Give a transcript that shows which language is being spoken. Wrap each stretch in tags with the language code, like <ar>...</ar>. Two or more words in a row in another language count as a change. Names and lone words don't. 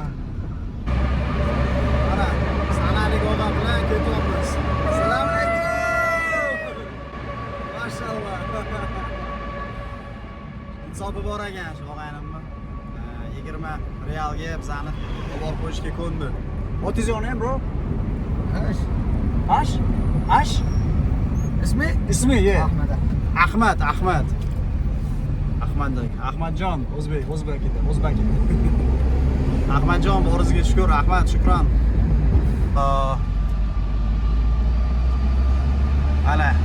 <uz>Mana sanalik odam bilan ketyapmiz. Assalomu alaykum. Mashallah. Insofi bor ekan shu og'aynimni. 20 realga bizani olib qo'yishga ko'ndi.</uz> <en>What is your name, bro? Ash?</en> <uz>Ismi, yeah. Ahmad. Ahmadjon, o'zbek edi. Ahmadjon, boringizga shukr, rahmat, shukron. Ana.</uz>